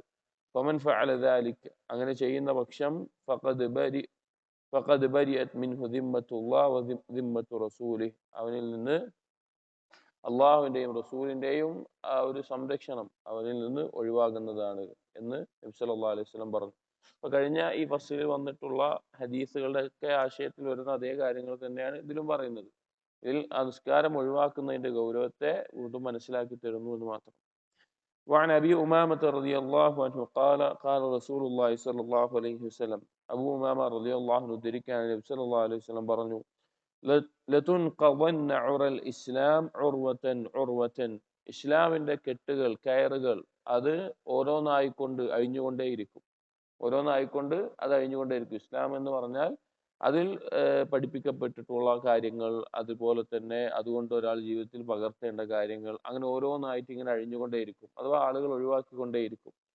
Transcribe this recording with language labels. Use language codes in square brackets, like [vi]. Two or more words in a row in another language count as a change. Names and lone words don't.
[ar] فمن فعل ذلك, [ml] അങ്ങനെ ചെയ്യുന്ന പക്ഷം [ar] فقد برئت منه ذمة الله و ذمة رسوله, [ml] അവനിൽ നിന്ന് അള്ളാഹുവിന്റെയും റസൂലിന്റെയും ആ ഒരു സംരക്ഷണം അവനിൽ നിന്ന് ഒഴിവാകുന്നതാണ് എന്ന് നബി [ar] صلى الله عليه وسلم [ml] പറഞ്ഞു. അപ്പൊ കഴിഞ്ഞ ഈ ഫസ്ലിൽ വന്നിട്ടുള്ള ഹദീസുകളുടെ ഒക്കെ ആശയത്തിൽ വരുന്ന അതേ കാര്യങ്ങൾ തന്നെയാണ് ഇതിലും പറയുന്നത്. ഇതിൽ ആ നിസ്കാരം ഒഴിവാക്കുന്നതിന്റെ ഗൗരവത്തെ വീണ്ടും മനസ്സിലാക്കി തരുന്നു എന്ന് മാത്രം. [ar] وعن أبي أمامة رضي الله عنه قال قال رسول الله صلى الله عليه وسلم. أبو أمامة رضي الله عنه [ml] ധരിക്കാൻ നബി [ar] صلى الله عليه وسلم പറഞ്ഞു, لتنقضن عرى الإسلام عروة عروة. [ml] ഇസ്ലാമിന്റെ കെട്ടുകൾ, കയറുകൾ, അത് ഓരോന്നായിക്കൊണ്ട് അഴിഞ്ഞുകൊണ്ടേയിരിക്കും. ഓരോന്നായിക്കൊണ്ട് അത് അഴിഞ്ഞുകൊണ്ടേയിരിക്കും. ഇസ്ലാം എന്ന് പറഞ്ഞാൽ അതിൽ പഠിപ്പിക്കപ്പെട്ടിട്ടുള്ള കാര്യങ്ങൾ, അതുപോലെ തന്നെ അതുകൊണ്ട് ഒരാൾ ജീവിതത്തിൽ പകർത്തേണ്ട കാര്യങ്ങൾ, അങ്ങനെ ഓരോന്നായിട്ട് ഇങ്ങനെ അഴിഞ്ഞുകൊണ്ടേയിരിക്കും, അഥവാ ആളുകൾ ഒഴിവാക്കിക്കൊണ്ടേയിരിക്കും.